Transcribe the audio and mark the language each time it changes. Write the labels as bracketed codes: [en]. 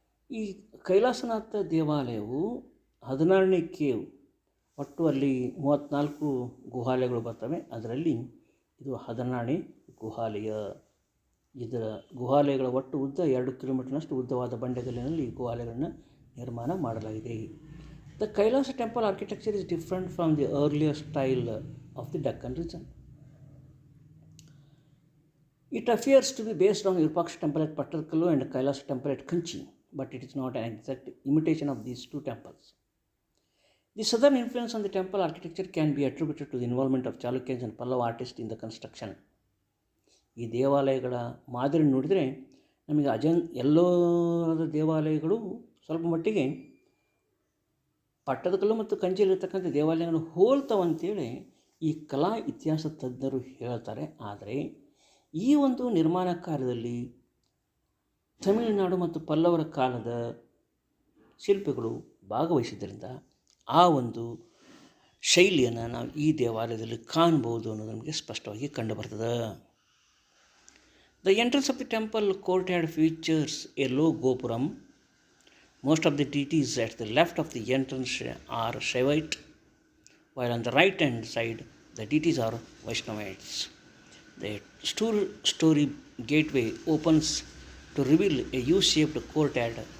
[kn] ಈ ಕೈಲಾಸನಾಥ ದೇವಾಲಯವು 16ನೇ ಕೇವ್, ಒಟ್ಟು ಅಲ್ಲಿ 34 ಗುಹಾಲಯಗಳು ಬರ್ತವೆ. ಅದರಲ್ಲಿ ಇದು 16ನೇ ಗುಹಾಲಯ. ಇದರ ಗುಹಾಲಯಗಳ ಒಟ್ಟು ಉದ್ದ 2 ಕಿಲೋಮೀಟರ್ನಷ್ಟು ಉದ್ದವಾದ ಬಂಡೆಗಲ್ಲಿನಲ್ಲಿ ಗುಹಾಲಯಗಳನ್ನು ನಿರ್ಮಾಣ ಮಾಡಲಾಗಿದೆ. [en] The Kailasa temple architecture is different from the earlier style of the Deccan region. It appears to be based on Virupaksha temple at Pattarkallu and Kailasa temple at Kanchi, but it is not an exact imitation of these two temples. The southern influence on the temple architecture can be attributed to the involvement of Chalukyans and Pallava artists in the construction. [kn] ಈ ದೇವಾಲಯಗಳ ಮಾದರಿ ನೋಡಿದರೆ ನಮಗೆ ಎಲ್ಲೋರದ ದೇವಾಲಯಗಳು ಸ್ವಲ್ಪ ಮಟ್ಟಿಗೆ ಪಟ್ಟದಕಲ್ಲು ಮತ್ತು ಕಂಚಿಯಲ್ಲಿರ್ತಕ್ಕಂಥ ದೇವಾಲಯಗಳು ಹೋಲ್ತವಂತೇಳಿ ಈ ಕಲಾ ಇತಿಹಾಸ ತಜ್ಞರು ಹೇಳ್ತಾರೆ. ಆದರೆ ಈ ಒಂದು ನಿರ್ಮಾಣ ಕಾರ್ಯದಲ್ಲಿ ತಮಿಳುನಾಡು ಮತ್ತು ಪಲ್ಲವರ ಕಾಲದ ಶಿಲ್ಪಿಗಳು ಭಾಗವಹಿಸಿದ್ದರಿಂದ ಆ ಒಂದು ಶೈಲಿಯನ್ನು ನಾವು ಈ ದೇವಾಲಯದಲ್ಲಿ ಕಾಣ್ಬೋದು ಅನ್ನೋದು ನಮಗೆ ಸ್ಪಷ್ಟವಾಗಿ ಕಂಡುಬರ್ತದೆ. [en] The entrance of the temple courtyard features a low gopuram. Most of the deities at the left of the entrance are Shaivite, while on the right hand side the deities are Vaishnavites. The two-story gateway opens to reveal a U-shaped courtyard.